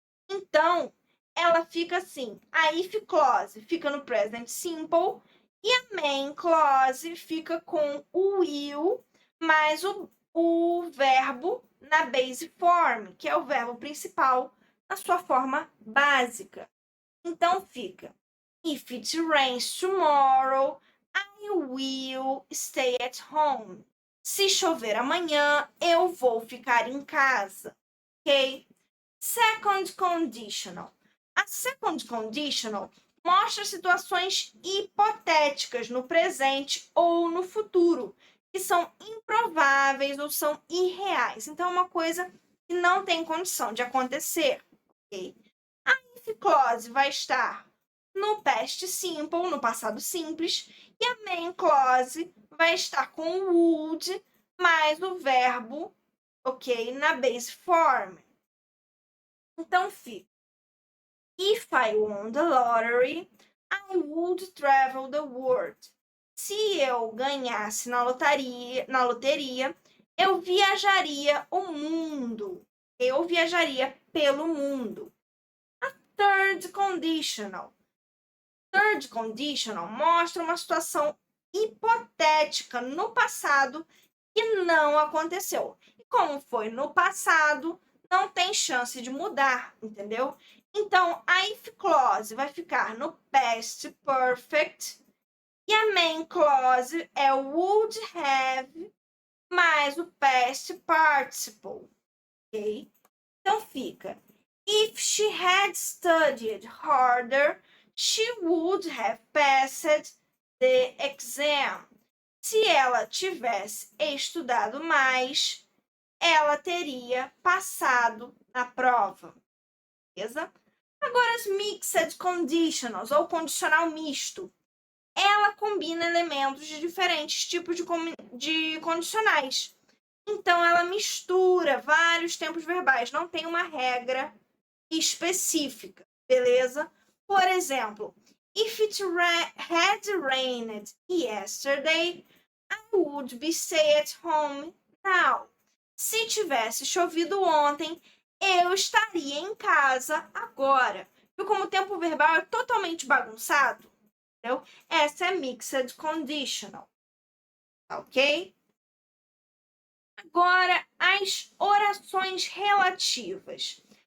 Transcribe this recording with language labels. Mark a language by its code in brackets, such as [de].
[pt] Então, ela fica assim: a if clause fica no present simple e a main clause fica com o will mais o verbo na base form, que é o verbo principal na sua forma básica. Então, fica: [en] if it rains tomorrow, I will stay at home. [pt] Se chover amanhã, eu vou ficar em casa. Ok? Second conditional. A second conditional mostra situações hipotéticas no presente ou no futuro, que são improváveis ou são irreais. Então, é uma coisa que não tem condição de acontecer. Okay? A if clause vai estar no past simple, no passado simples, e a main clause vai estar com o would mais o verbo, ok, na base form. Então, fica: [en] If I won the lottery, I would travel the world. [pt] Se eu ganhasse na loteria, eu viajaria o mundo. Eu viajaria pelo mundo. A third conditional. Third conditional mostra uma situação hipotética no passado que não aconteceu. E como foi no passado, não tem chance de mudar, entendeu? Então, a if clause vai ficar no past perfect e a main clause é o would have mais o past participle, ok? Então fica: [en] if she had studied harder, she would have passed the exam. [pt] Se ela tivesse estudado mais, ela teria passado na prova. Beleza? Agora, as mixed conditionals, ou condicional misto. Ela combina elementos de diferentes tipos de condicionais. Então, ela mistura vários tempos verbais. Não tem uma regra específica, beleza? Por exemplo, [en] if it had rained yesterday, I would be stay at home now. [pt] Se tivesse chovido ontem, eu estaria em casa agora. Viu como o tempo verbal é totalmente bagunçado? Entendeu? Essa é mixed conditional. Ok? Agora, as orações relativas.